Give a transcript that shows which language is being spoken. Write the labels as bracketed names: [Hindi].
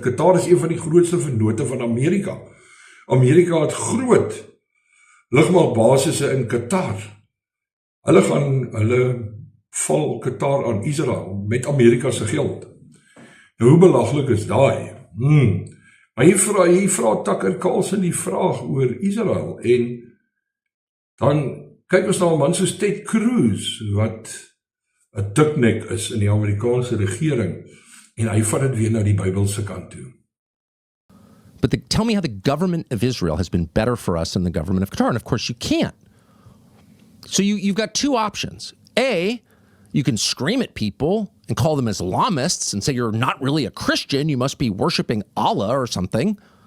[Afrikaans] Qatar is een van die grootste vennote van Amerika. Amerika het groot lugmagbasisse in Qatar. Hulle val Qatar aan Israel met Amerika se geld. Nou, hoe belaglik is daai? Maar hier vra Tucker Carlson die vraag oor Israel, en dan kyk ons na 'n man soos Ted Cruz, wat 'n diknek is in die Amerikaanse regering, en hy vat dit weer na die Bybelse kant toe. [English] But tell me how the government of Israel has been better for us than the government of Qatar, and of course you can't. So you've got two options. A, you can scream at people and call them Islamists and say you're not really a Christian, you must be worshiping Allah or something.